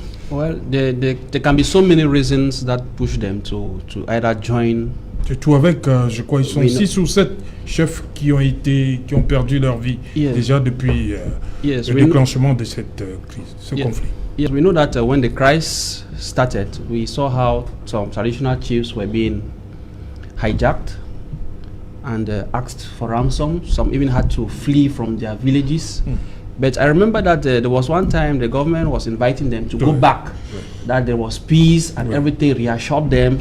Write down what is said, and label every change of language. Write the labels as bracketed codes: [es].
[en] Well, there can be so many reasons that push them to either join. [fr] Surtout avec, je crois, ils sont 6 ou 7 chefs qui ont perdu leur vie déjà depuis le déclenchement de cette crise, ce conflit. [en] Yes, we know that when the crisis started, we saw how some traditional chiefs were being hijacked and asked for ransom. Some even had to flee from their villages. But I remember that there was one time the government was inviting them to go back, that there was peace and everything, reassured them.